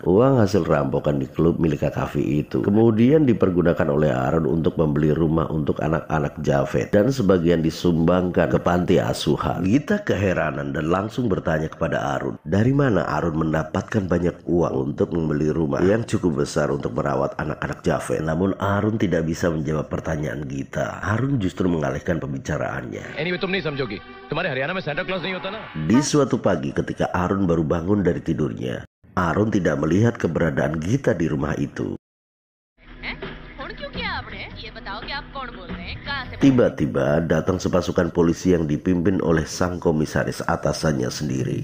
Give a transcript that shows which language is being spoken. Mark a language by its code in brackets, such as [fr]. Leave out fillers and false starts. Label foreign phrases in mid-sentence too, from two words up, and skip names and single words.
[id] Uang hasil rampokan di klub milik Kakafi itu kemudian dipergunakan oleh Harun untuk membeli rumah untuk anak-anak Javed dan sebagian disumbangkan ke panti asuhan. Gita keheranan dan langsung bertanya bertanya kepada Arun, dari mana Arun mendapatkan banyak uang untuk membeli rumah yang cukup besar untuk merawat anak-anak Javed. Namun Arun tidak bisa menjawab pertanyaan Gita. Arun justru mengalihkan pembicaraannya. [en] Anyway, [hi] तुम नहीं समझोगी. तुम्हारे हरियाणा में Santa Claus नहीं होता ना? [id] Di suatu pagi ketika Arun baru bangun dari tidurnya, Arun tidak melihat keberadaan Gita di rumah itu. Tiba-tiba datang sepasukan polisi yang dipimpin oleh sang komisaris atasannya sendiri.